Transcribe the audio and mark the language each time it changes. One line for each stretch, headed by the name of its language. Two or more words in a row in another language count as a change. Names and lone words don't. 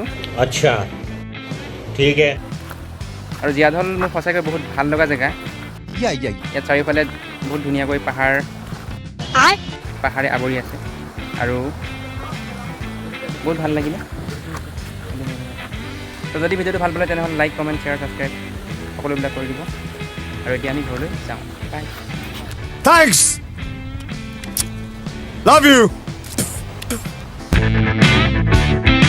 Hindi: अच्छा ठीक है
Assamese: আৰু জিয়াধল মোৰ সঁচাকৈ বহুত ভাল লগা জেগা। ইয়াত চাৰিওফালে বহুত ধুনীয়াকৈ পাহাৰে আৱৰি আছে আৰু বহুত ভাল লাগিলে। তো যদি ভিডিঅ'টো ভাল পালে তেনেহ'লে
English: like comment share subscribe
Assamese: সকলোবিলাক কৰি দিব আৰু এতিয়া আমি ঘৰলৈ যাওঁ। বাই।
English: thanks love you